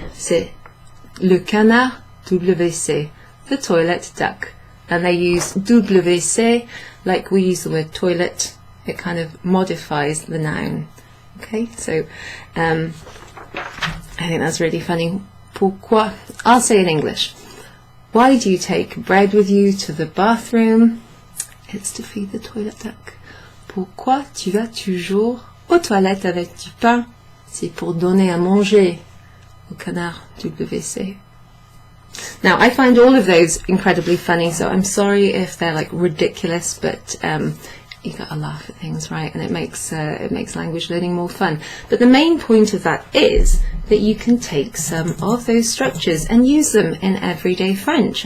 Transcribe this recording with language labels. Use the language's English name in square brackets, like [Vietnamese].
[French] C'est le canard WC, [English] the toilet duck, and they use WC like we use the word toilet. It kind of modifies the noun. Okay, so I think that's really funny. Pourquoi? I'll say in English. Why do you take bread with you to the bathroom? It's to feed the toilet duck. [French] Pourquoi tu vas toujours aux toilettes avec du pain? C'est pour donner à manger au canard WC. [English] Now, I find all of those incredibly funny, so I'm sorry if they're like ridiculous, but you got to laugh at things, right? And it makes language learning more fun. But the main point of that is that you can take some of those structures and use them in everyday French.